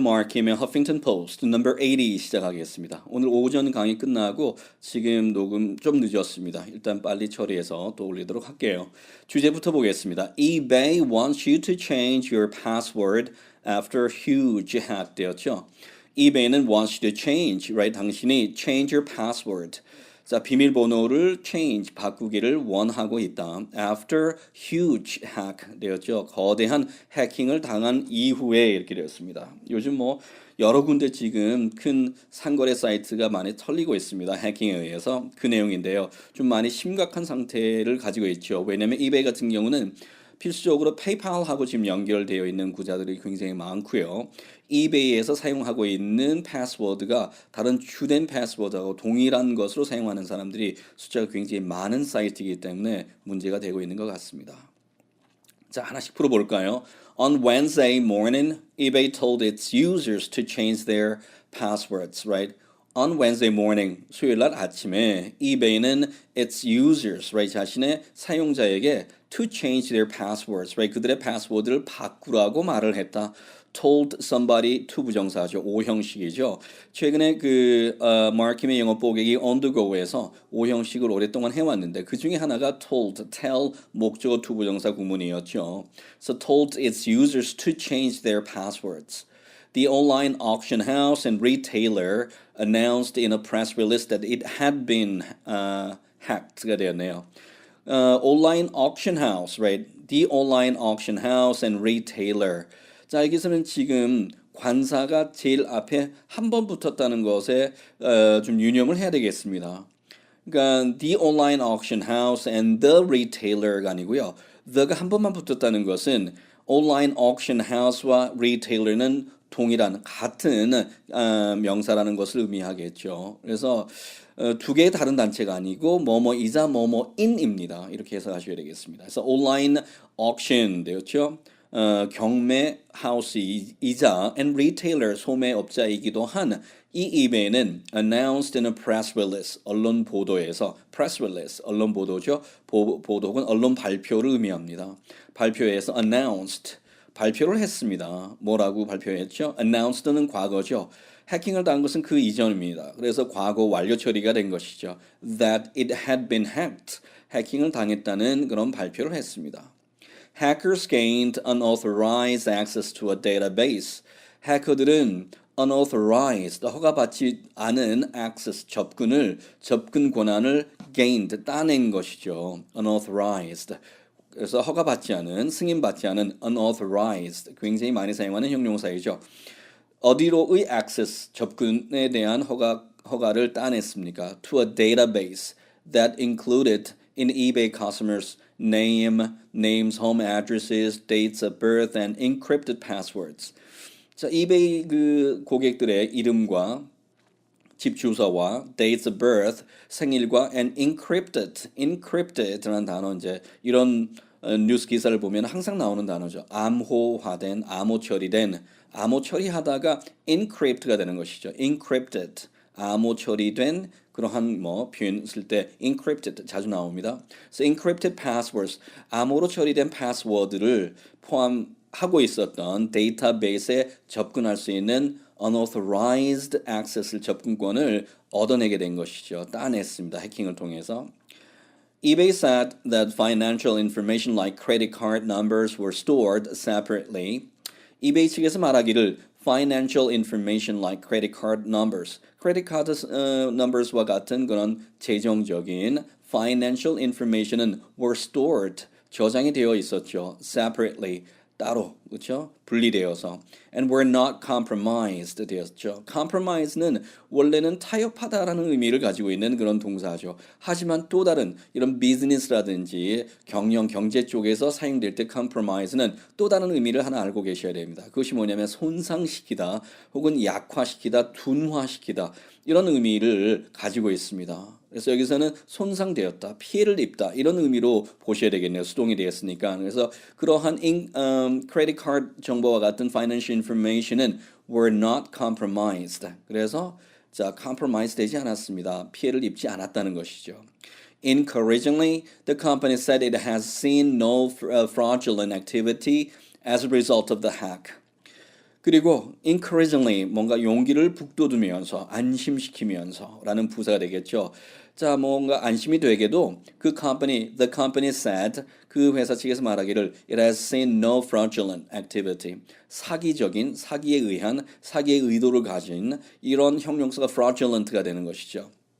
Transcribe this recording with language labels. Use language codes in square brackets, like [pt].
[ko] 마크의 허핑턴 포스트 넘버 80 시작하겠습니다. 오늘 오전 강의 끝나고 지금 녹음 좀 늦었습니다. 일단 빨리 처리해서 또 올리도록 할게요. 주제부터 보겠습니다. [en] eBay wants you to change your password after huge hack [ko] 되었죠. [en] eBay는 wants you to change, right? [ko] 당신이 [en] change your password. [ko] 자, 비밀번호를 change, 바꾸기를 원하고 있다. [en] After huge hack [ko] 되었죠. 거대한 해킹을 당한 이후에 이렇게 되었습니다. 요즘 뭐 여러 군데 지금 큰 상거래 사이트가 많이 털리고 있습니다. 해킹에 의해서 그 내용인데요. 좀 많이 심각한 상태를 가지고 있죠. 왜냐하면 이베이 같은 경우는 필수적으로 페이팔하고 지금 연결되어 있는 구자들이 굉장히 많고요. 이베이에서 사용하고 있는 패스워드가 다른 주된 패스워드하고 동일한 것으로 사용하는 사람들이 숫자가 굉장히 많은 사이트이기 때문에 문제가 되고 있는 것 같습니다. 자, 하나씩 풀어볼까요? [en] On Wednesday morning, eBay told its users to change their passwords, right? On Wednesday morning, [ko] 수요일 날 아침에 [en] eBay는 its users, right? [ko] 자신의 사용자에게 [en] to change their passwords, right? [ko] 그들의 패스워드를 바꾸라고 말을 했다. [en] told somebody to [ko] 부정사죠. 오형식이죠. 최근에 마르킴의 영어 보객이 on the go에서 오형식을 오랫동안 해왔는데 그 중에 하나가 told, tell 목적어 to 부정사 구문이었죠. [en] So told its users to change their passwords. The online auction house and retailer announced in a press release that it had been hacked가 [ko] 되었네요. [en] Online auction house, right? The online auction house and retailer. [ko] 자, 여기서는 지금 관사가 제일 앞에 한 번 붙었다는 것에 좀 유념을 해야 되겠습니다. 그러니까 [en] the online auction house and the retailer가 [ko] 아니고요. the가 한 번만 붙었다는 것은 [en] online auction house [ko] 와 retailer는 동일한 같은 명사라는 것을 의미하겠죠. 그래서 두 개의 다른 단체가 아니고 뭐뭐이자 뭐뭐인입니다. 이렇게 해석하셔야 되겠습니다. 그래서 온라인 auction 되었죠. 경매 하우스이자 [en] and retailer [ko] 소매업자이기도 한 이 이베이는 [en] announced in a press release [ko] 언론 보도에서 [en] press release [ko] 언론 보도죠. 보도 혹은 언론 발표를 의미합니다. 발표에서 announced 발표를 했습니다. 뭐라고 발표했죠? announced는 과거죠. 해킹을 당한 것은 그 이전입니다. 그래서 과거 완료 처리가 된 것이죠. [en] that it had been hacked [ko] 해킹을 당했다는 그런 발표를 했습니다. [en] Hackers gained unauthorized access to a database. [ko] 해커들은 unauthorized, 허가받지 않은 access, 접근 권한을 gained, 따낸 것이죠. [en] unauthorized. [ko] 그래서 허가받지 않은, 승인받지 않은 unauthorized, 굉장히 많이 사용하는 형용사이죠. 어디로의 access, 접근에 대한 허가를 따냈습니까? [en] To a database that included in eBay customers' names, home addresses, dates of birth, and encrypted passwords. [ko] 자, 이베이 그 고객들의 이름과 집 주소와 [en] dates of birth, [ko] 생일과 and encrypted라는 단어 이제 이런 뉴스 기사를 보면 항상 나오는 단어죠. 암호화된, 암호 처리된, 암호 처리하다가 encrypt가 되는 것이죠. encrypted, 암호 처리된 그러한 뭐 표현 쓸 때 encrypted 자주 나옵니다. [en] So encrypted passwords, [ko] 암호로 처리된 패스워드를 포함하고 있었던 데이터베이스에 접근할 수 있는 [en] unauthorized access [ko] 를 접근권을 얻어내게 된 것이죠. 따냈습니다. 해킹을 통해서. [en] eBay said that financial information like credit card numbers were stored separately. [ko] eBay 측에서 말하기를 [en] financial information like credit card numbers, credit card numbers와 [ko] 같은 그런 재정적인 [en] financial information은 were stored, [ko] 저장이 되어 있었죠. separately, 따로, 그렇죠? 분리되어서. [en] and were not compromised [ko] 되었죠. compromise는 원래는 타협하다라는 의미를 가지고 있는 그런 동사죠. 하지만 또 다른 이런 비즈니스라든지 경제 쪽에서 사용될 때 compromise는 또 다른 의미를 하나 알고 계셔야 됩니다. 그것이 뭐냐면 손상시키다 혹은 약화시키다, 둔화시키다 이런 의미를 가지고 있습니다. 그래서 여기서는 손상되었다, 피해를 입다 이런 의미로 보셔야 되겠네요. 수동이 되었으니까. 그래서 그러한 credit card 정보와 같은 [en] financial information [ko] 은 [en] were not compromised. [ko] 그래서 자, compromise 되지 않았습니다. 피해를 입지 않았다는 것이죠. [en] Encouragingly, the company said it has seen no fraudulent activity as a result of the hack. [ko] 그리고 encouragingly 뭔가 용기를 북돋우면서 안심시키면서라는 부사가 되겠죠. 자, 뭔가 안심이 되게도 [en] the company said [ko] 그 회사 측에서 말하기를 [en] it has seen no fraudulent activity. [ko] 사기에 의한 사기의 의도를 가진 이런 형용사가 fraudulent가 되는 것이죠.